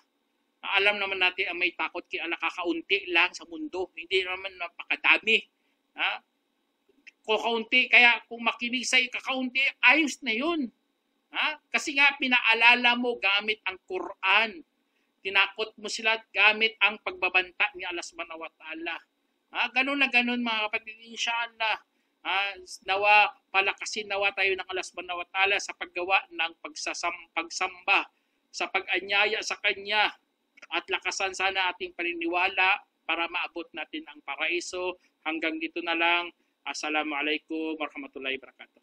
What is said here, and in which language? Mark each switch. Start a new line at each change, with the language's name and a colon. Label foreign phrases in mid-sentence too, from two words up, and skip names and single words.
Filipino: Alam naman natin ang may takot kay Allah, kakaunti lang sa mundo. Hindi naman napakadami. Kakaunti, kaya kung makinig sa'yo kakaunti, ayos na yun. Kasi nga pinaalala mo gamit ang Quran. Tinakot mo sila gamit ang pagbabanta ni Allah
Arabic: سبحانه وتعالى.
Filipino: Ganun na ganun, mga kapatid, inshallah. Palakasin nawa tayo ng Allah
Arabic: سبحانه وتعالى
Filipino: sa paggawa ng pagsamba, sa pag-anyaya sa Kanya, at lakasan sana ating paniniwala para maabot natin ang paraiso. Hanggang dito na lang.
Arabic: السلام عليكم ورحمة الله وبركاته.